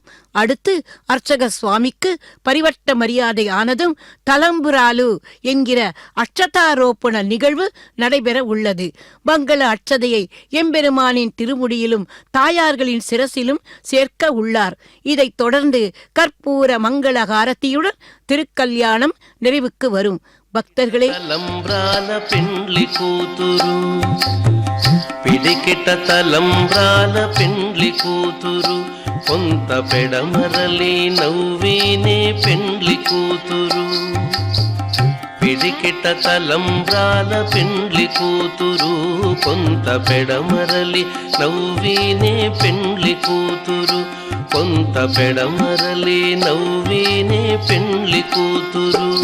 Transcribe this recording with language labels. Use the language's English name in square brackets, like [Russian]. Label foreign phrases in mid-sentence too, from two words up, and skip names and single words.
[Tamil] அடுத்து அர்ச்சக சுவாமிக்கு பரிவட்ட மரியாதை ஆனதும் தலம்புராலு என்கிற அட்சதாரோப்பண நிகழ்வு நடைபெற உள்ளது. மங்கள அட்சதையை எம்பெருமானின் திருமுடியிலும் தாயார்களின் சிரசிலும் சேர்க்க உள்ளார். இதைத் தொடர்ந்து கற்பூர மங்கள ஹாரதியுடன் திருக்கல்யாணம் நிறைவுக்கு வரும். பக்தர்களே, [Telugu] తలంబ్రాల పెండ్లి కూతురు పిడికిట తలంబ్రాల పెండ్లి కూతురు కొంత పెడమరలి నవ్వినే పెండ్లి కూతురు పిడికిట తలంబ్రాల పెండ్లి కూతురు కొంత పెడమరలి నవ్వినే పెండ్లి కూతురు కొంత పెడమరలి నవ్వినే పెండ్లి కూతురు